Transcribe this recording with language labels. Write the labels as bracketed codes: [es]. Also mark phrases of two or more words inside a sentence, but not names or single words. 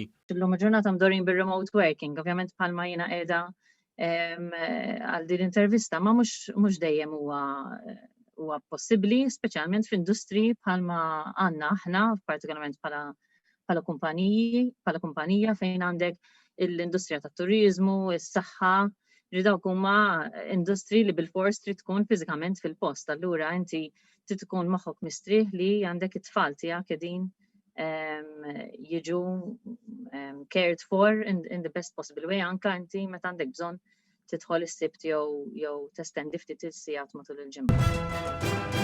[mt] Illum il-ġurnata mdorrin bir-remote working, ovvjament bħalma jiena qiegħda għal din intervista ma mhux dejjem huwa possibbli, speċjalment f'industri bħalma għandna aħna, partikolarment bħala kumpanija fejn għandek l-industrija tat-turiżmu, is-saħħa, dawk huma industri li bil-fors trid tkun fiżikament fil-post. Allura inti trid tkun moħħok mistrieħ li għandek it-tfal tiegħek qegħdin jiġu [en] cared for in the best possible way, [mt] anke inti meta għandek bżonn tidħol is-sibt jew testendi ftit is-sigħat matul il-ġimgħa.